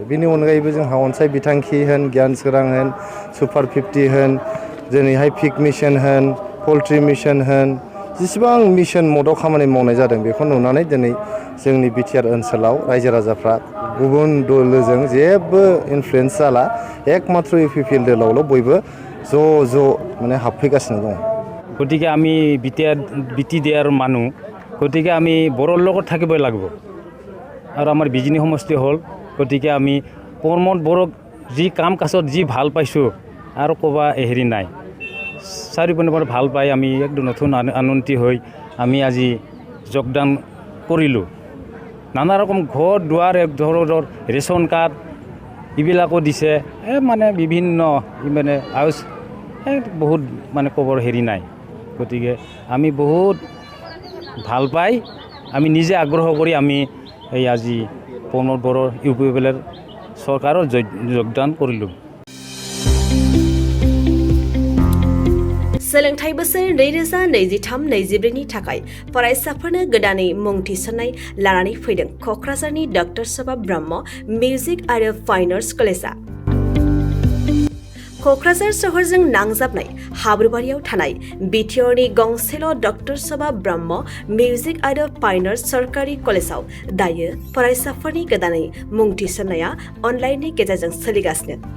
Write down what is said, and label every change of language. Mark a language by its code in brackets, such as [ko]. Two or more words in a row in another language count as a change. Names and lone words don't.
[brx] बेनि अनगायैबो जोंहा अनसाय बिथांखि होन, गियान सोरां होन, सुपार 50 होन, दिनैहाय [en] pig mission [brx] होन, [en] poultry mission [brx] होन, जेसेबां मिशन मदआव खामानि मावनाय जादों बेखौ नुनानै दिनै जोंनि बिटिआर ओनसोलाव रायजो राजाफ्रा गुबुन दोलोजों जेबो इनफ्लुयेन्स जाला, एकमात्र इउपिपिएल दोलोआवल' बयबो ज' माने हाबफैगासिनो दङ। [as] গতিকে আমি বিটিআৰ মানুহ, গতিকে আমি বড়োৰ লগত থাকিবই লাগিব। আৰু আমাৰ বিজনী সমষ্টি হ'ল, গতিকে আমি প্ৰমোদ বড়োক যি কাম কাজত যি ভাল পাইছোঁ আৰু ক'বা হেৰি নাই। চাৰিওপিনৰ ভাল পাই আমি একদম নতুন আনন্দিত হৈ আমি আজি যোগদান কৰিলোঁ। নানা ৰকম ঘৰ দুৱাৰ এক ধৰণৰ [en] ration card [as] এইবিলাকো দিছে। মানে বিভিন্ন মানে আউচ বহুত মানে ক'বৰ হেৰি নাই। গতিকে আমি বহুত ভাল পাই আমি নিজে আগ্ৰহ কৰি আমি এই আজি প্ৰমোদ বড়ো ইউপিপিএলৰ চৰকাৰৰ যোগদান কৰিলোঁ। [brx] सोलोंथाइ बोसोर 2023-24नि थाखाय फरायसाफोरनो गोदानै मुं थिसननाय लानानै फैदों क'क्राझारनि डक्टर सभा ब्रह्म मिउजिक आरो फाइन आर्ट्स कलेजआ। क'क्राझार सहरजों नांजाबनाय हाब्रुबारियाव थानाय बिटिआरनि गंसेल' डक्टर सभा ब्रह्म मिउजिक आरो फाइन आर्ट्स सरकारि कलेजआव दायो फरायसाफोरनि गोदानै मुं थिसननाया अनलाइननि गेजेरजों सोलिगासिनो।